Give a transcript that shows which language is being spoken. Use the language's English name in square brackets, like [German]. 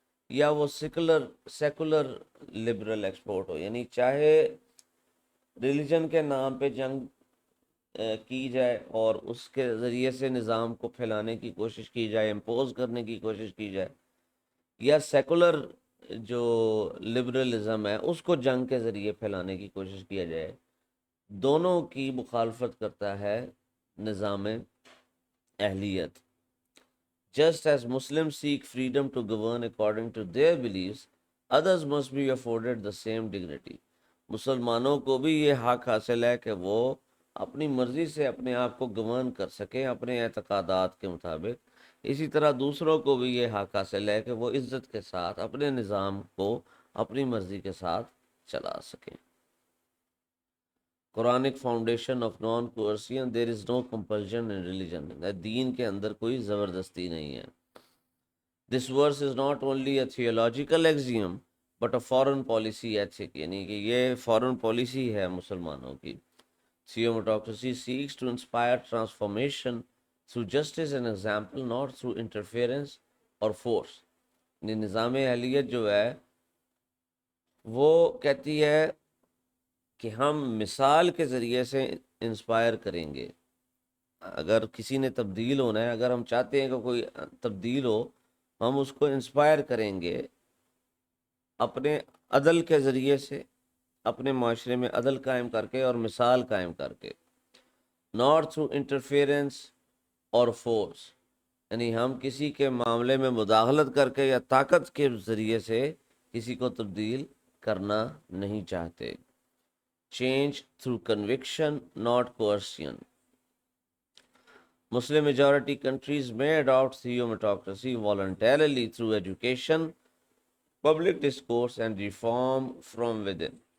[Urdu] یا وہ secular liberal export ہو، یعنی چاہے ریلیجن کے نام پہ جنگ کی جائے اور اس کے ذریعے سے نظام کو پھیلانے کی کوشش کی جائے، امپوز کرنے کی کوشش کی جائے، یا سیکولر جو لبرلزم ہے اس کو جنگ کے ذریعے پھیلانے کی کوشش کیا جائے، دونوں کی مخالفت کرتا ہے نظام اہلیت. [English] Just as Muslims seek freedom to govern according to their beliefs, others must be afforded the same dignity. [Urdu] مسلمانوں کو بھی یہ حق حاصل ہے کہ وہ اپنی مرضی سے اپنے آپ کو گورن کر سکیں اپنے اعتقادات کے مطابق. اسی طرح دوسروں کو بھی یہ حق حاصل ہے کہ وہ عزت کے ساتھ اپنے نظام کو اپنی مرضی کے ساتھ چلا سکیں. [English] Quranic foundation of non coercion, there is no compulsion in religion. [Urdu] دین کے اندر کوئی زبردستی نہیں ہے. [English] this verse is not only a theological exam but a foreign policy ethic, [Urdu] یعنی کہ یہ فارن پالیسی ہے مسلمانوں کی. [English] Theomotocracy seeks to inspire transformation through justice and example, not through interference or force. [Urdu] نظام اہلیت جو ہے وہ کہتی ہے کہ ہم مثال کے ذریعے سے انسپائر کریں گے. اگر کسی نے تبدیل ہونا ہے، اگر ہم چاہتے ہیں کہ کوئی تبدیل ہو، ہم اس کو انسپائر کریں گے اپنے عدل کے ذریعے سے، اپنے معاشرے میں عدل قائم کر کے اور مثال قائم کر کے. [English] not through interference اور force, [Urdu] یعنی ہم کسی کے معاملے میں مداخلت کر کے یا طاقت کے ذریعے سے کسی کو تبدیل کرنا نہیں چاہتے. [English] Change through conviction not coercion. Muslim majority countries may adopt theometocracy voluntarily through education, public discourse and reform from within.